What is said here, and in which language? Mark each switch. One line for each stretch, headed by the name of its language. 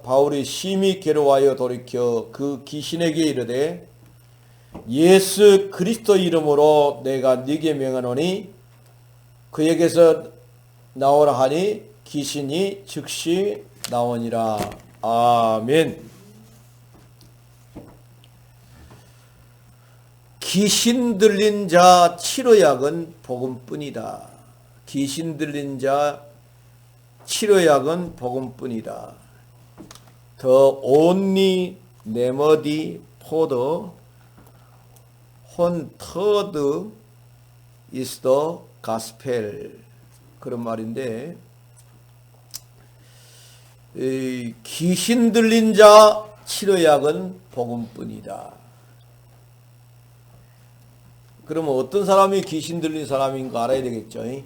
Korean: 바울이 심히 괴로워하여 돌이켜 그 귀신에게 이르되 예수 그리스도 이름으로 내가 네게 명하노니 그에게서 나오라 하니 귀신이 즉시 나오니라. 아멘. 귀신 들린 자 치료약은 복음뿐이다. 귀신 들린 자 치료약은 복음뿐이다.
English: The only remedy for the haunted is the gospel.
Korean: 그런 말인데, 귀신 들린 자 치료약은 복음뿐이다. 그러면 어떤 사람이 귀신 들린 사람인가 알아야 되겠죠.